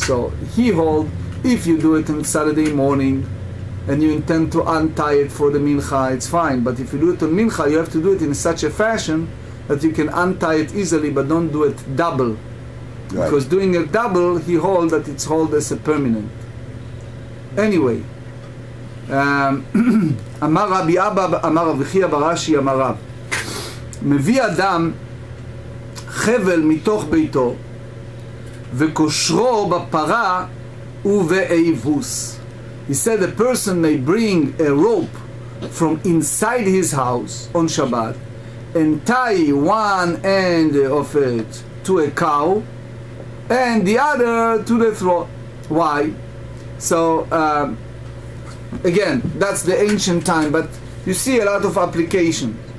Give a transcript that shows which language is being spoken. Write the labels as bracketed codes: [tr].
[en] So he hold, if you do it on Saturday morning and you intend to untie it for the mincha, it's fine. But if you do it on mincha, you have to do it in such a fashion that you can untie it easily, but don't do it double. Right. Because doing it double, he hold that it's held as a permanent. [he] Anyway, אמר רבי אבא, אמר רבי חייא ברש"י, אמר רב, מביא אדם חבל מתוך ביתו וקושרו בפרה ובאבוס. [en] He said a person may bring a rope from inside his house on Shabbat and tie one end of it to a cow and the other to the throat. Why? So again, that's the ancient time, but you see a lot of application.